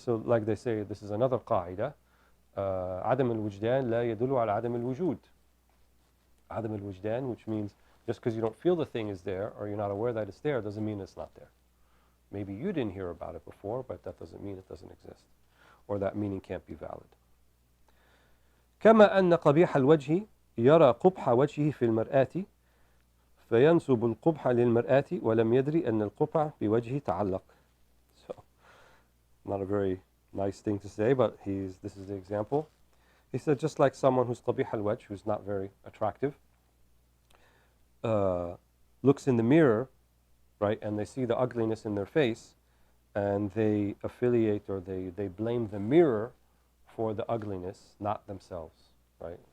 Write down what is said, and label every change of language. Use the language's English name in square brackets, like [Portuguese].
[English] So like they say, this is another qaida, [Arabic] عدم الوجدان لا يدل على عدم الوجود. عدم الوجدان, [English] which means just because you don't feel the thing is there or you're not aware that it's there doesn't mean it's not there. Maybe you didn't hear about it before, but that doesn't mean it doesn't exist, or that meaning can't be valid. [Arabic] كما أن قبيح الوجه يرى قبح وجهه في المرآة فينسب القبح للمرآة ولم يدري أن القبح بوجهه تعلق. [English] So, not a very nice thing to say, but this is the example. He said, just like someone who's qabih al-wajh, who's not very attractive, looks in the mirror, right, and they see the ugliness in their face, and they affiliate or they blame the mirror for the ugliness, not themselves, right?